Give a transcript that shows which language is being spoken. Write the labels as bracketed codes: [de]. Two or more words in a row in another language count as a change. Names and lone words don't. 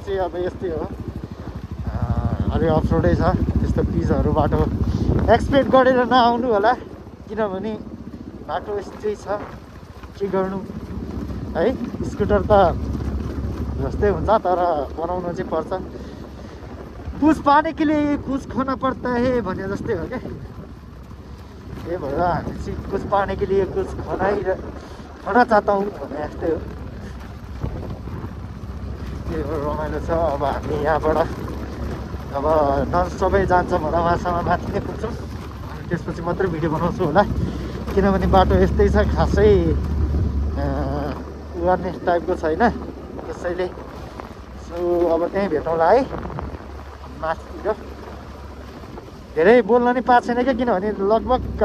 [ne] चाहिँ अब यस्तै हो अलि अफरोडै छ त्यस्तो पिचहरू बाटो एक्सपेक्ट गरेर नआउनु होला किनभने बाटो यस्तै छ के गर्नु है स्कुटर त जस्तै हुन्छ तर बनाउनु चाहिँ पर्छ [hi] कुछ पाने के लिए कुछ खोना पर्ता है [ne] भने जस्तै हो क्या त्यही भएर हामी चाहिँ [hi] कुछ पाने के लिए कुछ खाना चाहता हूँ [ne] भने जस्तै हो त्यही हो रमाइलो छ अब हामी यहाँबाट अब सबै जान्छ भन्दा उहाँसँग माथि नै पुग्छौँ अनि त्यसपछि मात्रै भिडियो बनाउँछु होला किनभने बाटो यस्तै छ खासै गर्ने टाइपको छैन त्यसैले सो अब त्यहीँ भेटौँला है माथितिर धेरै बोल्न नि पाएको छैन क्या किनभने लगभग